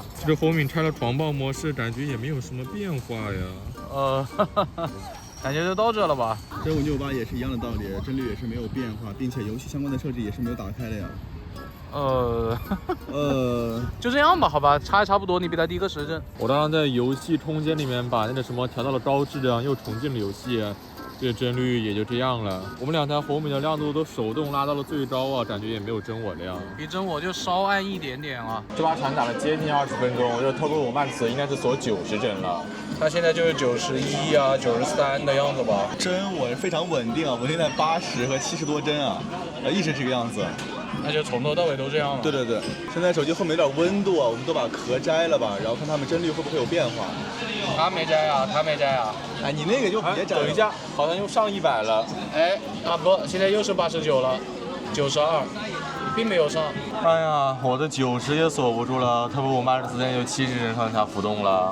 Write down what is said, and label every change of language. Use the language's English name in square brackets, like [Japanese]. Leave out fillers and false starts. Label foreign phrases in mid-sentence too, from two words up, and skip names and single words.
[Chinese] 這紅米拆了狂暴模式，感覺也沒有什麼變化呀。感覺就到這了吧。真我658也是一樣的道理，幀率也是沒有變化，並且遊戲相關的設置也是沒有打開的呀。就這樣吧，好吧，差也差不多，你比他低個10幀。我剛剛在遊戲空間裡面把那個什麼調到了高質量，又重進了遊戲，這個幀率也就這樣了。我們2台紅米的亮度都手動拉到了最高啊，感覺也沒有真我亮。比真我就稍暗一點點啊。這把鏟打了接近20分鐘，我覺得 Turbo 5 Max 應該是鎖90幀了。它現在就是91啊、93的樣子吧。真我非常穩定啊，穩定在80和70多幀啊，一直這個樣子。那就從頭到尾都這樣了。對對對，現在手機後面有點溫度啊，我們都把殼摘了吧，然後看它們幀率會不會有變化。他沒摘啊，他沒摘啊。哎，你那個就別摘了。等一下，好像又上100了。哎，啊不，現在又是89了，92，並沒有上。哎呀，我的90也鎖不住了，Turbo 5 Max 現在就70幀上下浮動了